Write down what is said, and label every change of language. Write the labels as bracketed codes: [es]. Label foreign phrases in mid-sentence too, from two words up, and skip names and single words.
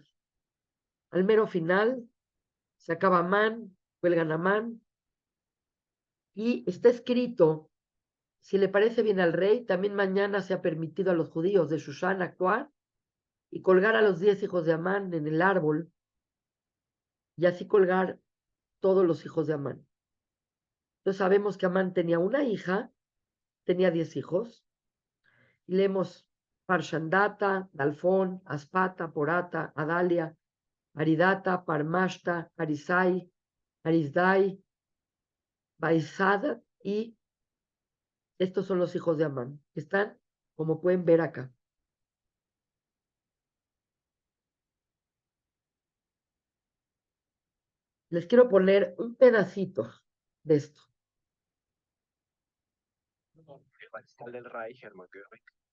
[es] Al mero final, se acaba Amán, cuelgan a Amán, y está escrito, si le parece bien al rey, también mañana se ha permitido a los judíos de Shushan actuar y colgar a los 10 hijos de Amán en el árbol, y así colgar todos los hijos de Amán. Entonces sabemos que Amán tenía una hija, tenía 10 hijos, y leemos Parshandata, Dalfón, Aspata, Porata, Adalia, Aridata, Parmashta, Arisai, Arisdai, Baisadat, y estos son los hijos de Amán, que están, como pueden ver acá. Les quiero poner un pedacito de esto. Mariscal del Reich, Hermann Göring.